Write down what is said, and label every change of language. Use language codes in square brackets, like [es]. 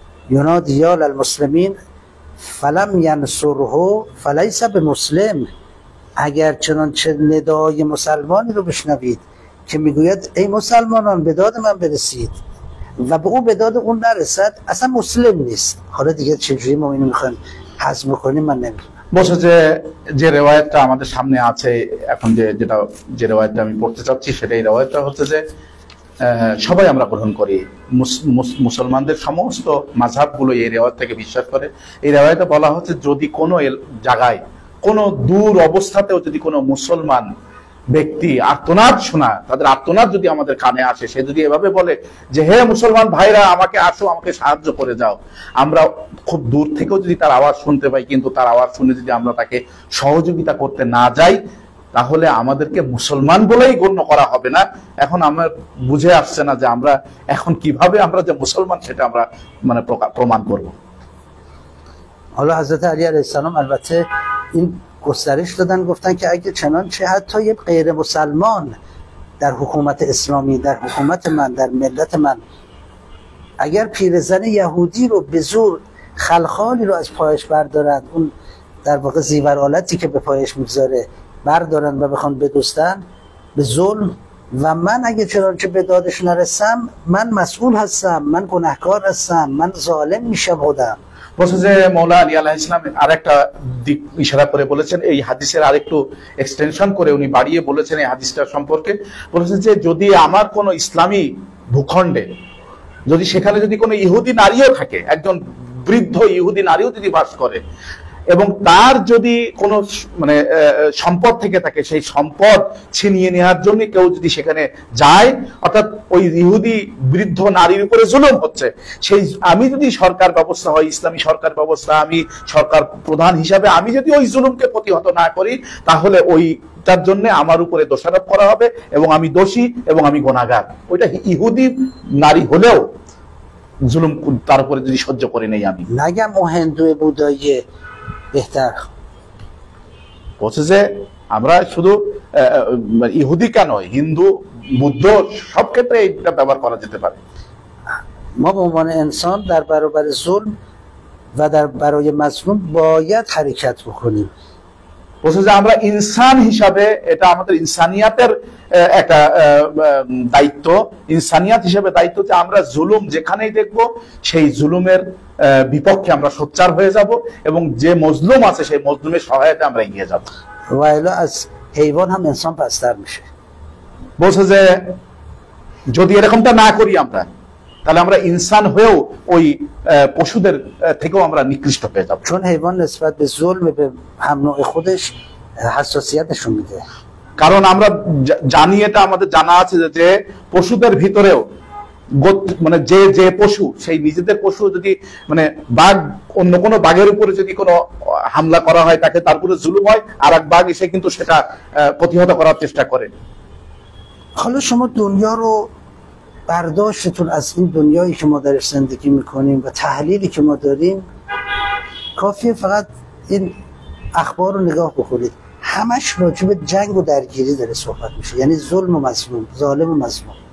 [ar] ينادي يا للمسلمین فلم ینصره فلیس بمسلم. [fa] اگر چنانچه ندای مسلمانی رو بشنوید که میگوید ای مسلمانان به داد من برسید و به او به داد اون نرسد، اصلا مسلم نیست. حالا دیگه چجوری ما اینو میخوایم هضم کنیم من نمیدونم. [bn] বলছে যে রেওয়ায়েতটা আমাদের সামনে আছে এখন, যে রেওয়ায়েতটা আমি পড়তে চাচ্ছি সেটা এই রেওয়ায়েতটা হচ্ছে যে সবাই আমরা গ্রহণ করি, মুসলমানদের সমস্ত মাযহাবগুলো এই রেওয়ায়েত থেকে বিশ্বাস করে। এই রেওয়ায়েতে বলা হচ্ছে যদি কোনো জায়গায় কোনো দূর অবস্থাতেও যদি কোনো মুসলমান ব্যক্তি আর্তনাদ শোনা, তাদের আর্তনাদ যদি আমাদের কানে আসে, সে যদি এভাবে বলে যে হে মুসলমান ভাইরা আমাকে আসো, আমাকে সাহায্য করে যাও, আমরা খুব দূর থেকেও যদি তার আওয়াজ শুনতে পাই, কিন্তু তার আওয়াজ শুনে যদি আমরা তাকে সহযোগিতা করতে না যাই, তাহলে আমাদেরকে মুসলমান বলেই গণ্য করা হবে না। এখন আমার বুঝে আসছে না যে আমরা এখন কিভাবে আমরা যে মুসলমান সেটা আমরা মানে প্রমাণ করব। [fa] حالا حضرت علی علیه السلام البته این گسترش دادن، گفتن که اگه چنانچه حتی یه غیر مسلمان در حکومت اسلامی، در حکومت من، در ملت من، اگر پیرزن یهودی رو به زور خلخالی رو از پایش بردارن، اون در واقع زیورآلتی که به پایش میگذاره بردارن و بخوان بدزدن به ظلم، و من اگه چنانچه به دادش نرسم من مسئول هستم، من گناهکار هستم، من ظالم میشم خودم. [bn] বলছে যে মৌলা আলী আলাইহিস সালাম আরেকটা দিক ইশারা করে বলেছেন, এই হাদিসের আরেকটু এক্সটেনশন করে উনি বাড়িয়ে বলেছেন এই হাদিসটার সম্পর্কে। বলেছেন যে যদি আমার কোনো ইসলামী ভূখণ্ডে যদি সেখানে যদি কোনো ইহুদি নারীও থাকে, একজন বৃদ্ধ ইহুদি নারীও যদি বাস করে, এবং তার যদি কোনো মানে সম্পদ থেকে থাকে, সেই সম্পদ ছিনিয়ে নেওয়ার জন্য কেউ যদি সেখানে যায়, অর্থাৎ ওই ইহুদি বৃদ্ধ নারীর উপরে জুলুম হচ্ছে, সেই আমি যদি সরকার ব্যবস্থা হয়, ইসলামী সরকার ব্যবস্থা, আমি সরকার প্রধান হিসাবে আমি যদি ওই জুলুমকে প্রতিহত না করি, তাহলে ওইটার জন্য আমার উপরে দোষারোপ করা হবে এবং আমি দোষী এবং আমি গুনাহগার। ওইটা ইহুদি নারী হলেও জুলুম তার উপরে যদি সহ্য করে নেই আমি। [fa] نگم او هندو بودایی بهتر. [bn] বলছে যে আমরা শুধু ইহুদি কেন, হিন্দু বুদ্ধ সব ক্ষেত্রে এটা ব্যবহার করা যেতে পারে। [fa] ما به عنوان انسان در برابر ظلم و در برای مظلوم باید حرکت بکنیم. [bn] বলছে যে আমরা ইনসান হিসাবে, এটা আমাদের ইনসানিয়াতের একটা দায়িত্ব, ইনসানিয়াত হিসাবে দায়িত্ব যে আমরা জুলুম যেখানেই দেখব সেই জুলুমের বিপক্ষে আমরা সোচ্চার হয়ে যাব এবং যে মজলুম আছে সেই মজলুমের সহায়তায় আমরা এগিয়ে যাব। [fa] و الا از حیوان هم انسان پستر میشه. [bn] বলছে যে যদি এরকমটা না করি আমরা, তাহলে আমরা ইনসান হয়েও ওই পশুদের থেকেও আমরা নিকৃষ্ট হয়ে যাব। [fa] چون حیوان نسبت به ظلم به هم نوع خودش حساسیت نشون میده. [bn] কারণ আমরা জানি, এটা আমাদের জানা আছে যে পশুদের ভিতরেও মানে যে যে পশু, সেই নিজেদের পশু যদি মানে বাঘ, অন্য কোনো বাঘের উপরে যদি কোনো হামলা করা হয়, তাকে তার উপরে জুলুম হয়, আর এক বাঘ এসে কিন্তু সেটা প্রতিহত করার চেষ্টা করে। [fa] حالا شما دنیا رو برداشتتون از این دنیایی که ما درش زندگی میکنیم و تحلیلی که ما داریم، کافیه فقط این اخبار رو نگاه بکنید، همش راجع به جنگ و درگیری داره صحبت میشه، یعنی ظلم و مظلوم، ظالم و مظلوم.